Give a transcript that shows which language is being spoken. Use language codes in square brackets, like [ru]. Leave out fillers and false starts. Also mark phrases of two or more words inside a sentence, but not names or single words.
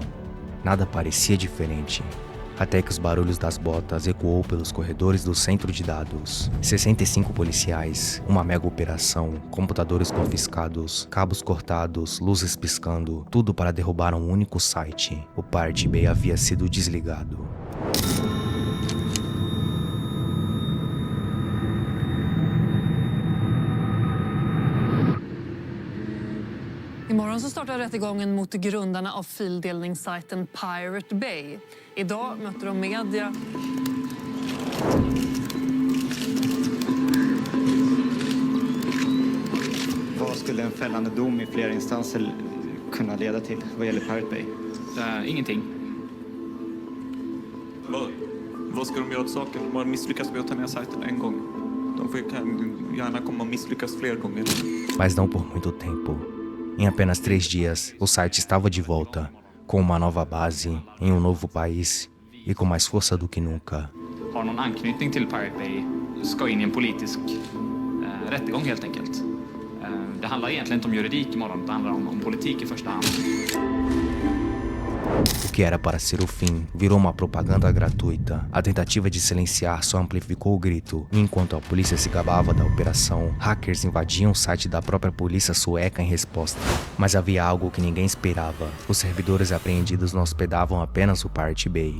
[pt] Nada parecia diferente, até que os barulhos das botas ecoou pelos corredores do centro de dados. 65 policiais, uma mega operação, computadores confiscados, cabos cortados, luzes piscando, tudo para derrubar um único site. O Pirate Bay havia sido desligado. [sv] Imorgon så startar rättegången mot grundarna av fildelningssajten Pirate Bay. Idag möter de media. Vad skulle en fällande dom i flera instanser kunna leda till vad gäller Pirate Bay? Ingenting. Vad ska de göra åt saken? De har misslyckats med att ta ner sajten en gång. Kan gärna komma att misslyckas fler gånger. [pt] Mas não por muito tempo. Em apenas 3 dias, o site estava de volta, com uma nova base, em um novo país e com mais força do que nunca. [sv] Har någon anknytning till Pirate Bay ska in i en politisk rättegång helt enkelt. Det handlar egentligen inte om juridik imorgon, det handlar om politik i första hand. [pt] O que era para ser o fim virou uma propaganda gratuita. A tentativa de silenciar só amplificou o grito, e enquanto a polícia se gabava da operação, hackers invadiam o site da própria polícia sueca em resposta. Mas havia algo que ninguém esperava. Os servidores apreendidos não hospedavam apenas o Pirate Bay.